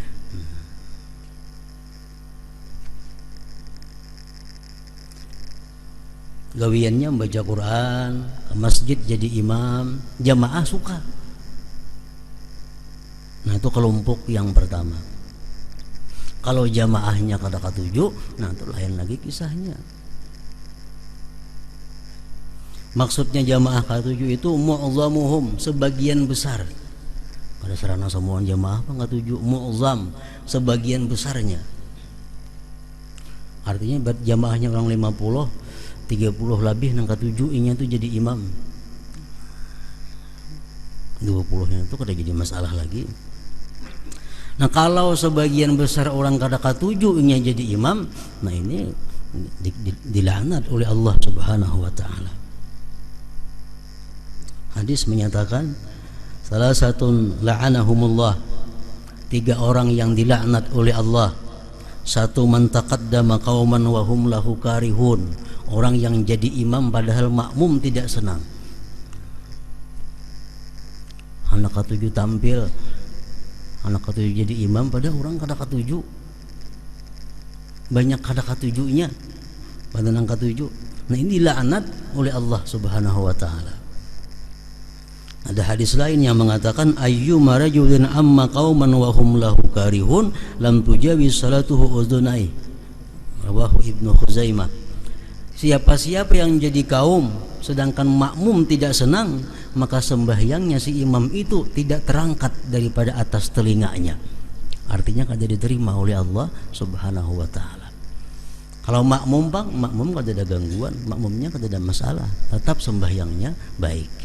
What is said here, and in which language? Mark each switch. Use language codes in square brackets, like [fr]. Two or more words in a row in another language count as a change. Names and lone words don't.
[bjn] Gawiannya membaca Quran, ke masjid jadi imam, jamaah suka. [id] Nah, itu kelompok yang pertama. [bjn] Kalau jamaahnya kada katuju, nah itu lain lagi kisahnya. Maksudnya jamaah katuju itu mu'zamuhum, sebagian besar. Pada sarana semua jamaah apa katuju, mu'zam, sebagian besarnya. Artinya jamaahnya orang 50, 30 lebih nang katuju inya itu jadi imam. 20-nya itu kada jadi masalah lagi. Nah, kalau sebagian besar orang kada katuju inya jadi imam, nah ini dilaknat oleh [ar] Allah Subhanahu wa taala. [id] Hadis menyatakan, salah satu la'anahumullah, 3 orang yang dilaknat oleh Allah. [ar] 1, man taqaddama qauman wa hum lahu karihun, [id] orang yang jadi imam padahal makmum tidak senang. [bjn] Anak katuju tampil, anak katuju jadi imam padahal orang kada katuju, banyak kada katujunya pada nang katuju. [id] Nah, ini dilaknat oleh [ar] Allah Subhanahu wa taala. [id] Ada hadis lain yang mengatakan, ayyuma rajulin amma qauman wa hum lahu karihun lam tujawiz salatuhu udhunai, rawahu Ibnu Khuzaimah. Siapa-siapa yang jadi kaum sedangkan makmum tidak senang, maka sembahyangnya si imam itu tidak terangkat daripada atas telinganya. [bjn] Artinya kada diterima oleh [ar] Allah Subhanahu wa taala. [bjn] Kalau makmum bang, makmum kada ada gangguan, makmumnya kada ada masalah, tetap sembahyangnya baik.